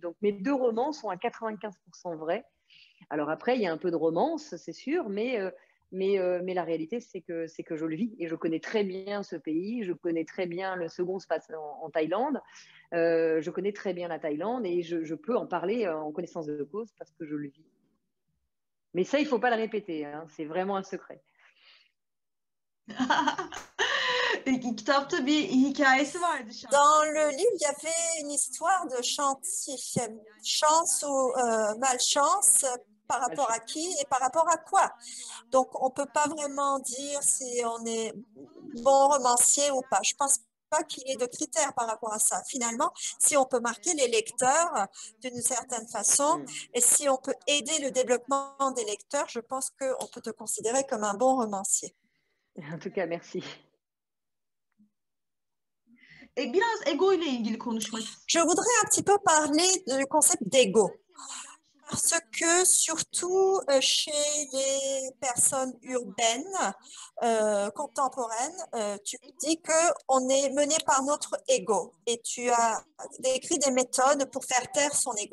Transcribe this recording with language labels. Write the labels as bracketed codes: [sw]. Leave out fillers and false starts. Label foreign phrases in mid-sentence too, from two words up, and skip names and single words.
[fr] Donc mes 2 romans sont à 95% vrais. Alors après, il y a un peu de romance, c'est sûr, mais la réalité, c'est que je le vis et je connais très bien ce pays. Je connais très bien, le second se passe en Thaïlande. Je connais très bien la Thaïlande et je peux en parler en connaissance de cause parce que je le vis. Mais ça, il ne faut pas le répéter, hein, c'est vraiment un secret. [tr] Kitapta bir hikayesi vardı. [fr] Dans le livre, il y avait une histoire de chance ou malchance, par rapport à qui et par rapport à quoi. Donc, on ne peut pas vraiment dire si on est bon romancier ou pas. Je pense pas qu'il y ait de critères par rapport à ça. Finalement, si on peut marquer les lecteurs d'une certaine façon et si on peut aider le développement des lecteurs, je pense qu'on peut te considérer comme un bon romancier. En tout cas, merci. [tr] Biraz ego ile ilgili konuşmak istiyorum. [fr] Je voudrais un petit peu parler du concept d'ego. Parce que surtout chez les personnes urbaines, contemporaines, tu dis qu'on est mené par notre ego et tu as décrit des méthodes pour faire taire son ego.